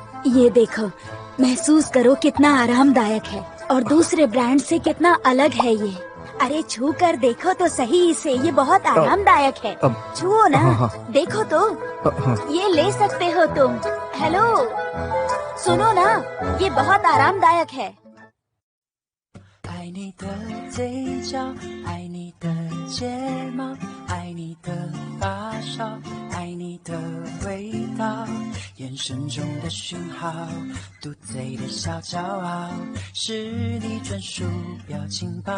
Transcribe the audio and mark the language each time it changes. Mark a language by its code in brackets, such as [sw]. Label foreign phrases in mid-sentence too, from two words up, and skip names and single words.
[hi] ये देखो, महसूस करो कितना आरामदायक है और दूसरे ब्रांड से कितना अलग है ये। अरे छू कर देखो तो सही इसे, ये बहुत आरामदायक है। छुओ ना, देखो तो, ये ले सकते हो तुम। हेलो, सुनो ना, ये बहुत आरामदायक है। [zh] 爱你的嘴角，爱你的睫毛，爱你的发梢，爱你的味道，眼神中的讯号，嘟嘴的小骄傲，是你专属表情包。